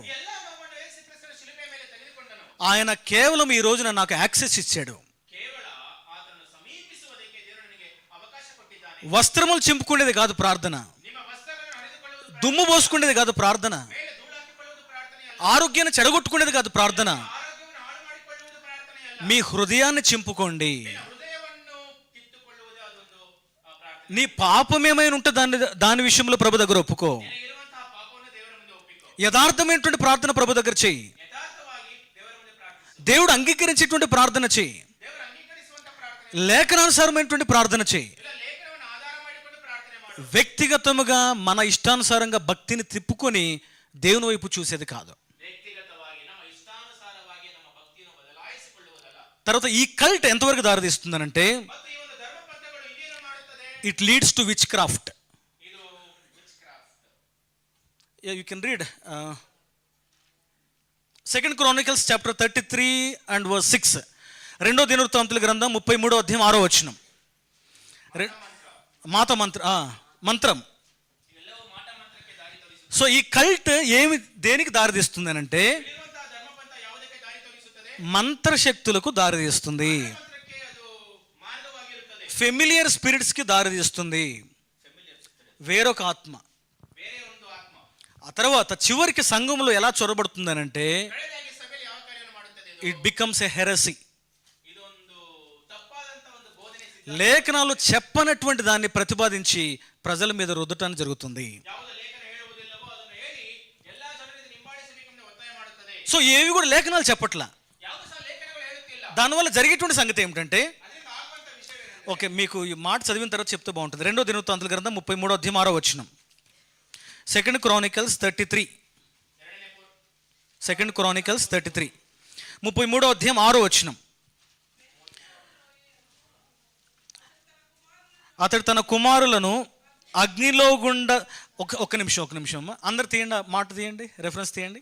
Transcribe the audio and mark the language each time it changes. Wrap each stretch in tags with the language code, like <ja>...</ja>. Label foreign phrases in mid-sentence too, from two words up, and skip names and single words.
<kn>ಈ ಎಲ್ಲ ನೋವನ್ನು ಯೇಸು ಕ್ರಿಸ್ತನ ಶಿಲುಬೆ ಮೇಲೆ ತೆಗೆದುಕೊಂಡನು.</kn> <te>ఆయన కేవలం ఈ రోజున నాకు యాక్సెస్ ఇచ్చాడు.</te> <kn>ಕೇವಲ ಆತನನ್ನು ಸಮೀಪಿಸುವುದಕ್ಕೆ ದೇವರು ನನಗೆ ಅವಕಾಶ ಕೊಟ್ಟಿದ್ದಾನೆ.</kn> <te>వస్త్రములు చింపుకునేది కాదు ప్రార్థన,</te> <kn>ನಿಮ್ಮ ವಸ್ತ್ರಗಳನ್ನು ಹರಿದುಕೊಳ್ಳುವುದು</kn> <te>దుమ్ము పోసుకునేది కాదు ప్రార్థన,</te> <kn>ಮೇಲೆ ಧೂಳು ಹಾಕಿಕೊಳ್ಳುವುದು ಪ್ರಾರ್ಥನೆ ಅಲ್ಲ,</kn> <te>ఆరోగ్యాన్ని చెడగొట్టుకునేది కాదు ప్రార్థన.</te> <kn>ಆರೋಗ್ಯವನ್ನು ಹಾಳು ಮಾಡಿಕೊಳ್ಳುವುದು ಪ್ರಾರ್ಥನೆ ಅಲ್ಲ,</kn> <te>మీ హృదయాన్ని చింపుకోండి.</te> <kn>ನಿನ್ನ ಹೃದಯವನ್ನು ಕಿತ್ತುಕೊಳ್ಳುವುದು ಅದೊಂದು ಪ್ರಾರ್ಥನೆ.</kn> <te>నీ పాపం ఏమైనా ఉంటే దాని విషయంలో ప్రభు దగ్గర ఒప్పుకో.</te> <kn>ನಿನಗಿರುವಂತಹ ಪಾಪವನ್ನು ದೇವರ ಮುಂದೆ ಒಪ್ಪಿಕೋ,</kn> <te>యథార్థమైనటువంటి ప్రార్థన ప్రభు దగ్గర చెయ్యి.</te> <kn>ಯಥಾರ್ಥವಾಗಿ ದೇವರ ಮುಂದೆ ಪ್ರಾರ್ಥಿಸು,</kn> <te>దేవుడు అంగీకరించేటువంటి ప్రార్థన చెయ్యి.</te> <kn>ದೇವರು ಅಂಗೀಕರಿಸುವಂತಹ ಪ್ರಾರ್ಥನೆ</kn> <te>లేఖనానుసారమైనటువంటి ప్రార్థన చెయ్యి.</te> <kn>ಇಲ್ಲ, ಲೇಖನವನ್ನು ಆಧಾರ ಮಾಡಿಕೊಂಡು ಪ್ರಾರ್ಥನೆ ಮಾಡು.</kn> <te>వ్యక్తిగతముగా మన ఇష్టానుసారంగా భక్తిని తిప్పుకొని దేవుని వైపు చూసేది కాదు.</te> <kn>ವ್ಯಕ್ತಿಗತವಾಗಿ ನಮ್ಮ ಇಷ್ಟಾನುಸಾರವಾಗಿ ನಮ್ಮ ಭಕ್ತಿಯನ್ನು ಬದಲಾಯಿಸಿಕೊಳ್ಳುವುದಲ್ಲ.</kn> <te>తర్వాత ఈ కల్ట్ ఎంతవరకు దారితీస్తుందనంటే</te> <kn>ಮತ್ತು ಈ ಒಂದು ಧರ್ಮಪಂಥಗಳು ಇನ್ನೇನು ಮಾಡುತ್ತದೆ,</kn> <en>It leads to witchcraft.</en> <kn>ಇದು witchcraft.</kn> <en>You can read 2 Chronicles chapter 33 and verse 6.</en> <te>2 దినవృత్తాంతుల గ్రంథం 33వ అధ్యాయం 6వ వచనం. మాత మంత్రం.</te> <kn>ಇವೆಲ್ಲವೂ ಮಾಟ ಮಂತ್ರಕ್ಕೆ ದಾರಿ ತೋರಿಸುತ್ತದೆ.</kn> <te>సో ఈ కల్ట్ దేనికి దారితీస్తుంది అనంటే</te> <kn>ಇರುವಂತಹ ಧರ್ಮಪಂಥ ಯಾವುದಕ್ಕೆ ದಾರಿ ತೋರಿಸುತ್ತದೆ,</kn> <te>మంత్రశక్తులకు దారితీస్తుంది,</te> <kn>ಮಂತ್ರಕ್ಕೆ ಅದು ಮಾರ್ಗವಾಗಿರುತ್ತದೆ.</kn> <en>Familiar spirits</en> <te>కి దారితీస్తుంది, వేరొక ఆత్మ.</te> <kn>ಬೇರೆ ಒಂದು ಆತ್ಮ</kn> <te>ఆ తర్వాత చివరికి సంఘంలో ఎలా చొరబడుతుందనంటే</te> <kn>ಕಡೆದಾಗಿ ಸಭೆಯಲ್ಲಿ ಯಾವ ಕಾರ್ಯವನ್ನು ಮಾಡುತ್ತದೆ,</kn> <en>It becomes a heresy.</en> <kn>ಇದೊಂದು ತಪ್ಪಾದಂತಹ ಒಂದು ಬೋಧನೆ ಸಿದ್ಧ.</kn> <te>లేఖనాలు చెప్పనటువంటి దాన్ని ప్రతిపాదించి ప్రజల మీద రుద్దటాన్ని జరుగుతుంది.</te> <kn>ಯಾವುದು ಲೇಖನ ಹೇಳುವುದಿಲ್ಲವೋ ಅದನ್ನು ಹೇಳಿ ಎಲ್ಲಾ ಜನರಿಗೆ ನಿಂಬಾಡಿಸಬೇಕೆಂದು ಒತ್ತಾಯ ಮಾಡುತ್ತದೆ.</kn> <te>సో ఏవి కూడా లేఖనాలు చెప్పట్లా.</te> <kn>ಯಾವುದು ಸಹ ಲೇಖನಗಳು ಹೇಳುತ್ತಿಲ್ಲ.</kn> <te>దానివల్ల జరిగేటువంటి సంగతి ఏమిటంటే,</te> <kn>ಅದರಿಂದ ಆಗುವಂತ ವಿಷಯವೇನೆಂದರೆ,</kn> <te>ఓకే మీకు ఈ మాట చదివిన తర్వాత చెప్తే బాగుంటుంది. 2 దినవృత్తాంతుల గ్రంథం 33వ అధ్యాయం 6వ వచనం. 2 Chronicles 33. 2 Chronicles 33 33వ అధ్యాయం 6వ వచనం. అతడు తన కుమారులను అగ్నిలో గుండా ఒక్క నిమిషం అందరు తీయండి, ఆ మాట తీయండి, రెఫరెన్స్ తీయండి.</te>